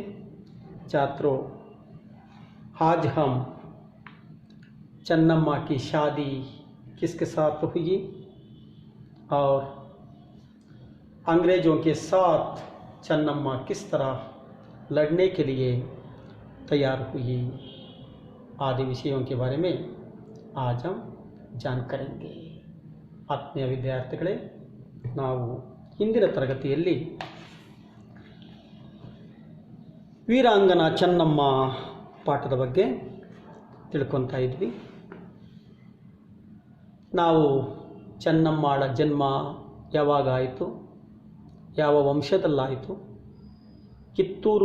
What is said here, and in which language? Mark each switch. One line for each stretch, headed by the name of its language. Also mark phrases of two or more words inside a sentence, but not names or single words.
Hindi: छात्रों, आज हम चन्नम्मा की शादी किसके साथ हुई और अंग्रेज़ों के साथ चन्नम्मा किस तरह लड़ने के लिए तैयार हुई आदि विषयों के बारे में आज हम जान करेंगे।
Kannada: ಆತ್ಮೀಯ ವಿದ್ಯಾರ್ಥಿಗಳೇ, ನಾವು ಹಿಂದಿನ ತರಗತಿಯಲ್ಲಿ ವೀರಾಂಗನಾ ಚನ್ನಮ್ಮ ಪಾಠದ ಬಗ್ಗೆ ತಿಳ್ಕೊತಾ ಇದ್ವಿ. ನಾವು ಚನ್ನಮ್ಮಳ ಜನ್ಮ ಯಾವಾಗ ಆಯಿತು, ಯಾವ ವಂಶದಲ್ಲಾಯಿತು, ಕಿತ್ತೂರು